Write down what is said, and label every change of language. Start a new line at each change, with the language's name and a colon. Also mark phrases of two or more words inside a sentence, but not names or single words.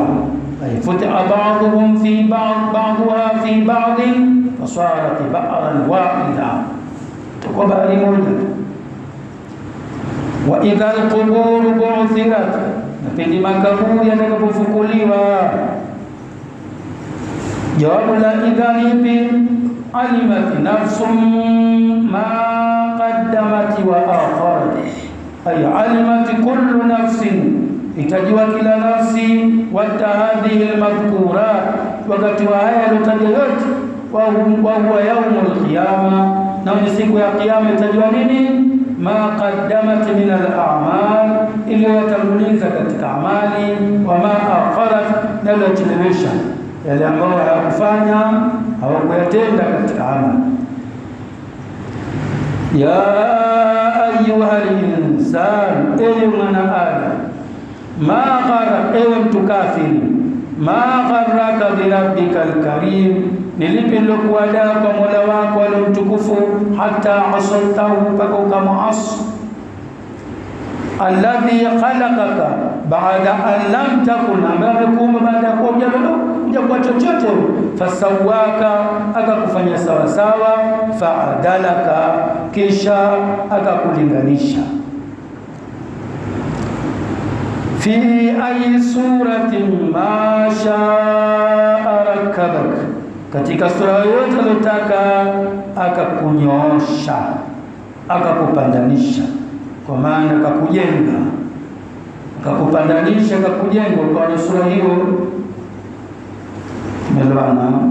Arabic: أي فتح بعضهم في بعض في بعض فصارت بحرا واحدة,
Swahili: kwa bahari moja.
Arabic: وإذا القبور بعثرت,
Swahili: na pindi makaburi yatakapofukuliwa. Jawabu la idha lipi?
Arabic: علمت نفس ما قدمت وأخرت أي علمت كل نفس,
Swahili: itajua kila nafsi.
Arabic: وقت هذه المذكورات,
Swahili: wakati wa haya yalotajwa yote.
Arabic: وهو يوم القيامة,
Swahili: na ni siku ya kiyama itajua nini?
Arabic: ما قدمت من الأعمال,
Swahili: iliyotanguliza katika amali.
Arabic: وما أخرت,
Swahili: na iliyochelewesha yale ambayo hayakufanya hawakuyatenda katika amali.
Arabic: يا أيها الإنسان,
Swahili: ewe mwanadamu.
Arabic: ما غر,
Swahili: ewe mtu kafiri.
Arabic: ما غرك بربك الكريم,
Swahili: nilipi nilokuadaa kwa Mola wako aliyemtukufu.
Arabic: حتى عصيته,
Swahili: mpaka ukamuasi.
Arabic: الذي خلقك بعد أن لم تكن,
Swahili: ambaye amekuumba baada ya kuwa hujakuwa chochote. chochote, fasawaka, akakufanya sawa sawa, faadalaka, kisha akakulinganisha.
Arabic: في أي صورة ما شاء ركبك,
Swahili: katika sura yote alotaka akakunyoosha, akakupandanisha, kwa maana akakujenga, akakupandanisha, akakujenga kwa sura hiyo. Tumeelewana?